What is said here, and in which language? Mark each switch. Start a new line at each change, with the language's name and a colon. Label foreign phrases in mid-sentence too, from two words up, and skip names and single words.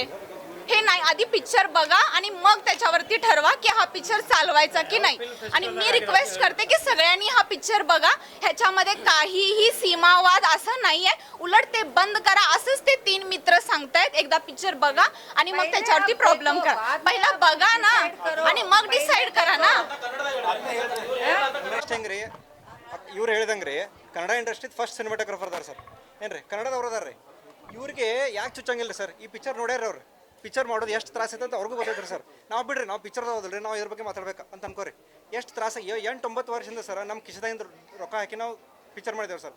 Marathi: हे नाही, आधी पिक्चर बघा आणि मग त्याच्यावरती ठरवा की हा पिक्चर चालवायचा की नाही. आणि मी रिक्वेस्ट करते की सगळ्यांनी हा पिक्चर बघा, ह्याच्यामध्ये काहीही सीमावाद असं नाहीये. उलट ते बंद करा, असंच ते 3 मित्र सांगतायत. एकदा पिक्चर बघा आणि मग त्याच्यावरती प्रॉब्लेम करा. पहिला बघा ना आणि मग डिसाइड करा ना.
Kannada: ಹೆಂಗ್ರಿ ಇವ್ರು ಹೇಳ್ದಂಗ್ರಿ, ಕನ್ನಡ
English: industry first cinematographer
Kannada: ಅದಾರ ಸರ್, ಏನ್ರಿ ಕನ್ನಡದವ್ರು ಅದಾರ್ರಿ. ಇವ್ರಿಗೆ ಯಾಕೆ ಚುಚ್ಚಂಗಿಲ್ಲ ಸರ್? ಈ ಪಿಕ್ಚರ್ ನೋಡ್ಯಾರ ಅವ್ರು. ಪಿಕ್ಚರ್ ಮಾಡೋದು ಎಷ್ಟು ತ್ರಾಸ ಐತೆ ಅಂತ ಅವ್ರಿಗೂ ಗೊತ್ತೈತ್ರಿ ಸರ್. ನಾವು ಬಿಡ್ರಿ, ನಾವು ಪಿಕ್ಚರ್ ಹೋದಲ್ರಿ, ನಾವು ಇದ್ರ ಬಗ್ಗೆ ಮಾತಾಡ್ಬೇಕು ಅಂತ ಅನ್ಕೋರಿ. ಎಷ್ಟು ತ್ರಾಸ, 8-9 ವರ್ಷದಿಂದ ಸರ್ ನಮ್ಮ ಕಿಶದಿಂದ ರೊಕ್ಕ ಹಾಕಿ ನಾವು ಪಿಕ್ಚರ್ ಮಾಡಿದೇವೆ ಸರ್.